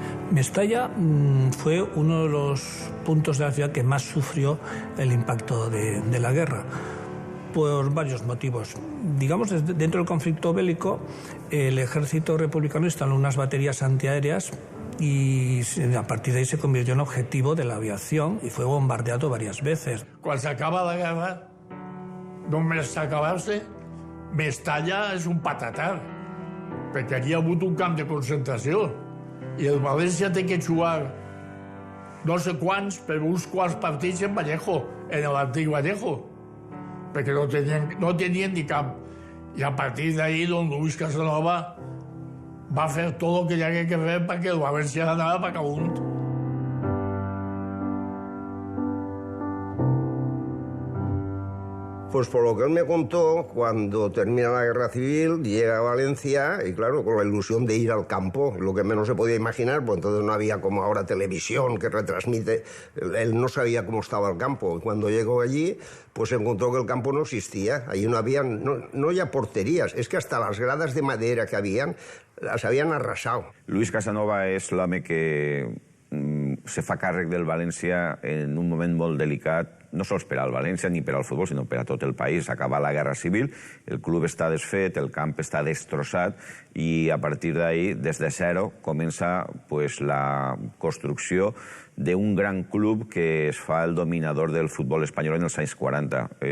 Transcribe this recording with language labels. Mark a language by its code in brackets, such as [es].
[es] Mestalla fue uno de los puntos de la ciudad que más sufrió el impacto de la guerra, por varios motivos. Digamos, dentro del conflicto bélico, el ejército republicano instaló unas baterías antiaéreas y a partir de ahí se convirtió en objetivo de la aviación y fue bombardeado varias veces. [ca] Quan s'acaba la guerra, només acabar-se, Mestalla és un patatar, perquè aquí ha hagut un camp de concentració. I el València té que jugar no sé quants, però uns quants partits en Vallejo, en l'antic Vallejo, perquè no tenien ni camp. I a partir d'ahí, don Luis Casanova va fer tot el que hi hagué que fer perquè el València anava per amunt. [es] Pues por lo que él me contó, cuando termina la guerra civil, llega a Valencia y claro, con la ilusión de ir al campo, lo que menos se podía imaginar, pues entonces no había como ahora televisión que retransmite, él no sabía cómo estaba el campo. Y cuando llegó allí, pues encontró que el campo no existía, allí no habían, no ya porterías, es que hasta las gradas de madera que habían, las habían arrasado. [ca] Luis Casanova és l'home que se fa càrrec del València en un moment molt delicat, no sols per al València ni per al futbol, sinó per a tot el país. Acaba la Guerra Civil, el club està desfet, el camp està destrossat i a partir d'ahí, des de zero, comença la construcció d'un gran club que es fa el dominador del futbol espanyol en els anys 40.